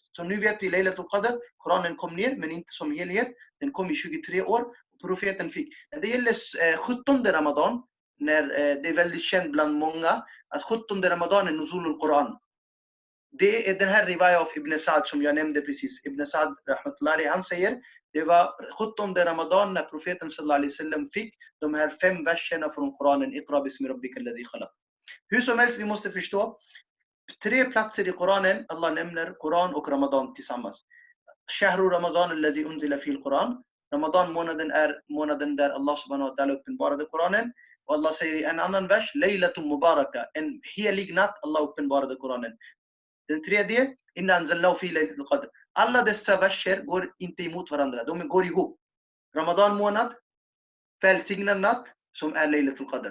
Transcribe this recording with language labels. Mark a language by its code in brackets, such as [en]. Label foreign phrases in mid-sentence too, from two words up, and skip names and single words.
[sv] Så nu vet vi Laylatulqadr, Koranen kom ner men inte som helhet. Den kom i 23 år och profeten fick. När det gäller 17 Ramadan, när det är väldigt känt bland många att 17 Ramadan är Nuzul-ul-Quran. Det är den här rivaya av Ibn Sa'd som jag nämnde precis. Ibn Sa'd, rahmatullahi, han säger det var 17 Ramadan när profeten [ar] صلى الله عليه وسلم [sv] fick de här 5 verserna från Koranen. [ar] اقرأ باسم ربك الذي خلق. [sv] Hur som helst, vi måste förstå 3 platser i Koranen Allah nämner Koran och Ramadan tillsammans. [ar] شهر رمضان الذي أنزل في القرآن. [sv] Ramadan månaden är månaden där Allah [ar] سبحانه وتعالى [sv] uppenbarade Koranen. Och Allah säger i en annan vers, [ar] ليلة مباركة, [sv] en helig natt Allah uppenbarade Koranen. Den tredje, [ar] إنا أنزلناه في ليلة القدر. [sv] Alla dessa verser går inte emot varandra, de går ihop. Ramadan månad, välsignad natt som är Laylatulqadr.